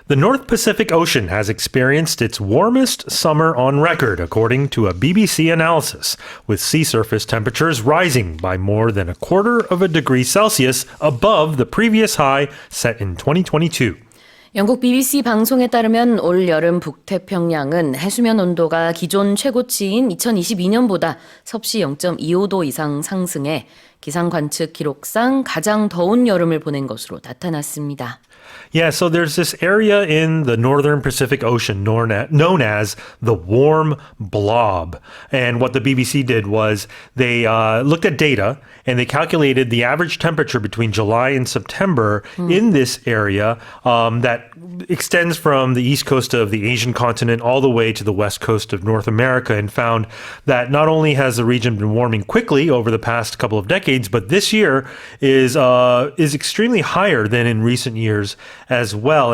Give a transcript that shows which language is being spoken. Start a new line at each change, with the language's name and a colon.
English: The North Pacific Ocean has experienced its warmest summer on record, according to a BBC analysis, with sea surface temperatures rising by more than a quarter of a degree Celsius above the previous high set in 2022.
Korean: 영국 BBC 방송에 따르면 올 여름 북태평양은 해수면 온도가 기존 최고치인 2022년보다 섭씨 0.25도 이상 상승해 기상 관측 기록상 가장 더운 여름을 보낸 것으로 나타났습니다.
English: Yeah, so there's this area in the northern Pacific Ocean known as the warm blob. And what the BBC did was they looked at data and they calculated the average temperature between July and September in this area that extends from the east coast of the Asian continent all the way to the west coast of North America, and found that not only has the region been warming quickly over the past couple of decades, but this year is extremely higher than in recent years as well.